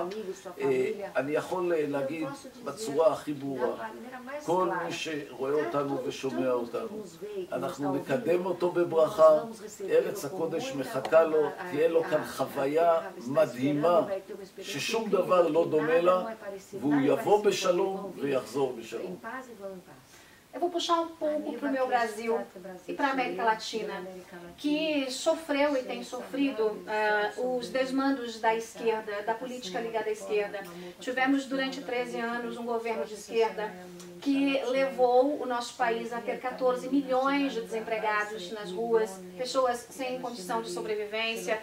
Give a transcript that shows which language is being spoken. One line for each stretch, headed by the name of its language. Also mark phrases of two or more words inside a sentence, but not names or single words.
Hebrew: אני יכול להגיד בצורה הכי ברורה, כל מי שרואה אותנו ושומע אותנו, אנחנו נקדם אותו בברכה, ארץ הקודש מחכה לו, תהיה לו כאן חוויה מדהימה ששום דבר לא דומה לה, והוא יבוא בשלום ויחזור בשלום.
Portuguese: Eu vou puxar um pouco para o meu Brasil e para a América Latina, que sofreu e tem sofrido os desmandos da esquerda, da política ligada à esquerda. Tivemos durante 13 anos um governo de esquerda que levou o nosso país a ter 14 milhões de desempregados nas ruas, pessoas sem condição de sobrevivência.